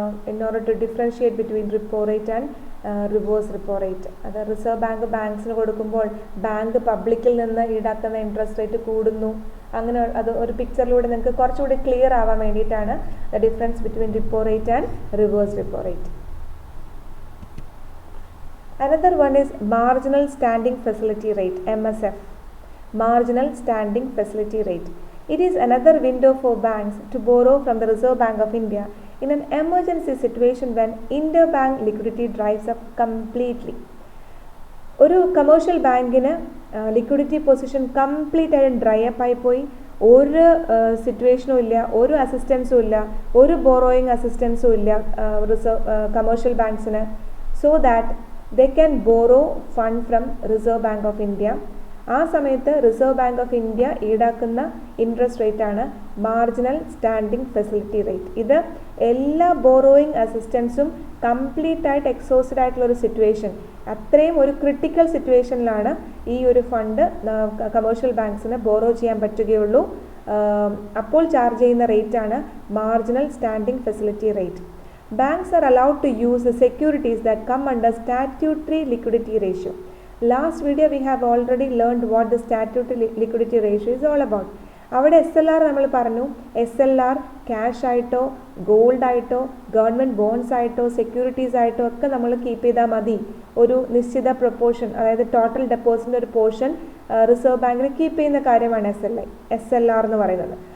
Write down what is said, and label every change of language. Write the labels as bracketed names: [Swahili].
[English] In order to differentiate between repo rate and reverse repo rate. [Malayalam] അത് reserve bank ബാങ്ക്സിന് കൊടുക്കുമ്പോൾ bank പബ്ലിക്കിൽ നിന്ന് ഈടാക്കുന്ന ഇൻട്രസ്റ്റ് റേറ്റ് കൂടുന്നു. അങ്ങനെ അത് ഒരു പിക്ചറിലൂടെ നിങ്ങൾക്ക് കുറച്ചുകൂടി ക്ലിയർ ആവാൻ വേണ്ടിയിട്ടാണ് [English] the difference between repo rate [Malayalam] and reverse repo rate. [English] Another one is marginal standing facility rate, MSF. Marginal standing facility rate. It is another window for banks to borrow from the Reserve Bank of India in an emergency situation when interbank liquidity dries up completely. [Malayalam] ഒരു commercial ബാങ്കിന് liquidity position complete ആയിട്ട് dry up ആയിപ്പോയി, ഒരു സിറ്റുവേഷനും ഇല്ല, ഒരു അസിസ്റ്റൻസും ഇല്ല, ഒരു borrowing അസിസ്റ്റൻസും ഇല്ല commercial ബാങ്ക്സിന്. [English] So that they can borrow fund from reserve bank of India. [Malayalam] ആ സമയത്ത് റിസർവ് ബാങ്ക് ഓഫ് ഇന്ത്യ ഈടാക്കുന്ന ഇൻട്രസ്റ്റ് റേറ്റ് ആണ് മാർജിനൽ സ്റ്റാൻഡിംഗ് ഫെസിലിറ്റി റേറ്റ്. ഇത് എല്ലാ ബോറോയിങ് അസിസ്റ്റൻസും കംപ്ലീറ്റ് ആയിട്ട് എക്സോസ്റ്റഡ് ആയിട്ടുള്ള ഒരു സിറ്റുവേഷൻ, അത്രയും ഒരു ക്രിട്ടിക്കൽ സിറ്റുവേഷനിലാണ് ഈ ഒരു ഫണ്ട് കമേഴ്ഷ്യൽ ബാങ്ക്സിന് ബോറോ ചെയ്യാൻ പറ്റുകയുള്ളൂ. അപ്പോൾ ചാർജ് ചെയ്യുന്ന റേറ്റ് ആണ് marginal standing facility rate. [English] Banks are allowed to use the securities that come under statutory liquidity ratio. Last video we have already learned what the statutory liquidity ratio is all about. [Malayalam] അവിടെ SLR നമ്മൾ പറഞ്ഞു. SLR cash ആയിട്ടോ gold ആയിട്ടോ government bones ആയിട്ടോ securities ആയിട്ടോ ഒക്കെ നമ്മൾ keep ചെയ്താൽ മതി. ഒരു നിശ്ചിത പ്രൊപ്പോർഷൻ, അതായത് ടോട്ടൽ ഡെപ്പോസിറ്റിൻ്റെ ഒരു പോർഷൻ റിസർവ് ബാങ്കിന് കീപ്പ് ചെയ്യുന്ന കാര്യമാണ് SLR എന്ന് പറയുന്നത്.